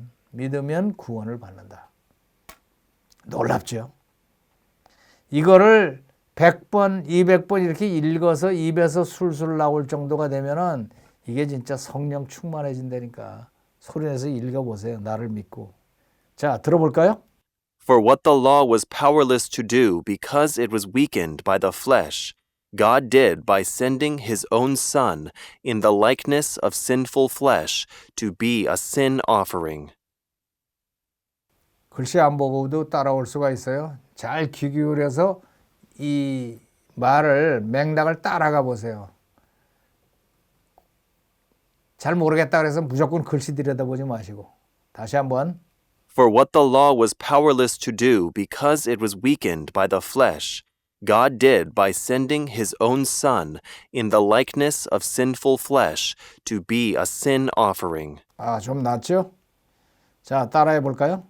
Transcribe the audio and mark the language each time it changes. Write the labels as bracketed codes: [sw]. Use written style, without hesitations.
[ko] 믿으면 구원을 받는다. 놀랍죠? 이거를 100번, 200번 이렇게 읽어서 입에서 술술 나올 정도가 되면은 이게 진짜 성령 충만해진다니까. 소리내서 읽어보세요. 나를 믿고. 자, 들어볼까요? [en] For what the law was powerless to do because it was weakened by the flesh, God did by sending his own Son in the likeness of sinful flesh to be a sin offering. [ko] 글씨 안 보고도 따라올 수가 있어요. 잘 귀 기울여서 이 말을 맥락을 따라가 보세요. 잘 모르겠다 그래서 무조건 글씨 들여다보지 마시고 다시 한번 [en] For what the law was powerless to do because it was weakened by the flesh, God did by sending his own Son in the likeness of sinful flesh to be a sin offering. [ko] 좀 낫죠? 자, 따라해 볼까요?